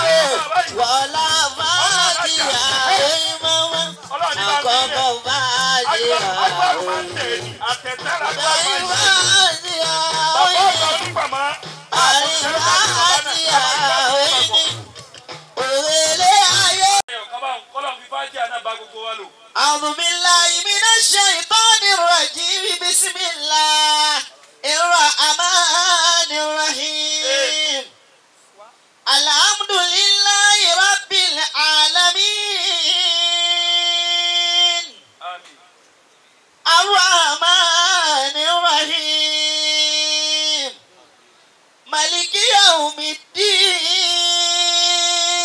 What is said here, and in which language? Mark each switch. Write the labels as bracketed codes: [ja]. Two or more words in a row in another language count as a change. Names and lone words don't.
[yo] Wọ́lá bàdìyà oyin mọ́mọ́. Àkọ́kọ́ bàdìyà oyin ni. Ìgbẹ̀yìn bàdìyà oyin ni. Àníbàdìyà oyin ni. Òrèlé ayé. [ar] أعوذ بالله من الشيطان الرجيم بسم الله الرحمن الرحيم الحمد لله رب العالمين الرحمن الرحيم مالك يوم الدين